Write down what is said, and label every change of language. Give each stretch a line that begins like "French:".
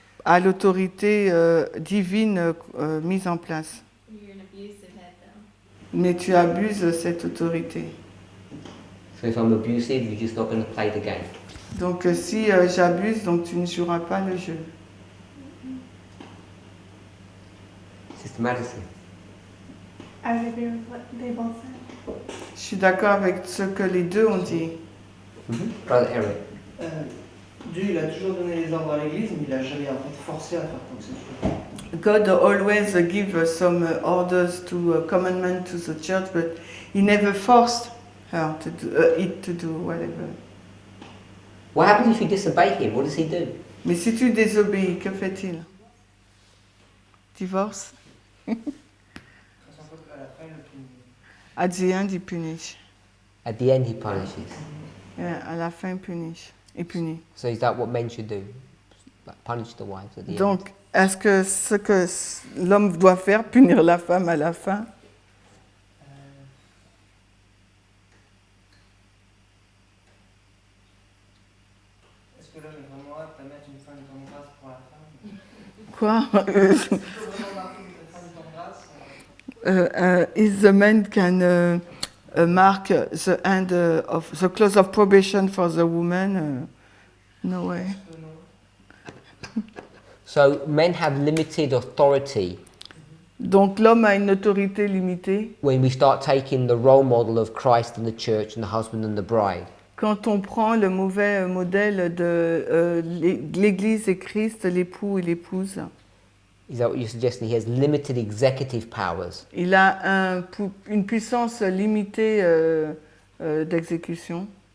French: à l'autorité divine mise en place.
English: You're an abusive head though.
French: Mais tu abuses de cette autorité.
English: So if I'm abusive, you're just not going to play the game.
French: Donc si j'abuse, donc tu ne joueras pas le jeu.
English: Sister Madison. I would agree with what they both said.
French: Je suis d'accord avec ce que les deux ont dit.
English: Brother Eric.
French: Dieu, il a toujours donné les ordres à l'Église, mais il n'a jamais en fait forcé à faire quoi que ce soit.
English: God always give some orders to commandment to the church, but he never forced her to do it to do whatever. What happens if you disobey him? What does he do?
French: Mais si tu désobéis, que fait-il?
English: Divorce?
French: C'est un peu à la fin le plus.
English: At the end,
French: il punit.
English: At the end, he punishes.
French: Yeah, à la fin, il punit.
English: So is that what men should do? Like punish the wives at the end?
French: Donc, est-ce que ce que l'homme doit faire, punir la femme à la fin? Est-ce que l'homme est vraiment apte à mettre une fin de temps de grâce pour la femme? Quoi? Est-ce qu'il faut vraiment marquer une fin de temps de grâce?
English: Is the man can mark the end of the close of probation for the woman? No way.
French: Non.
English: So men have limited authority
French: Donc l'homme a une autorité limitée
English: when we start taking the role model of Christ and the church and the husband and the bride.
French: quand on prend le mauvais modèle de l'Église et Christ, l'époux et l'épouse.
English: Is that what you're suggesting? He has limited executive powers.
French: Il a une puissance limitée d'exécution.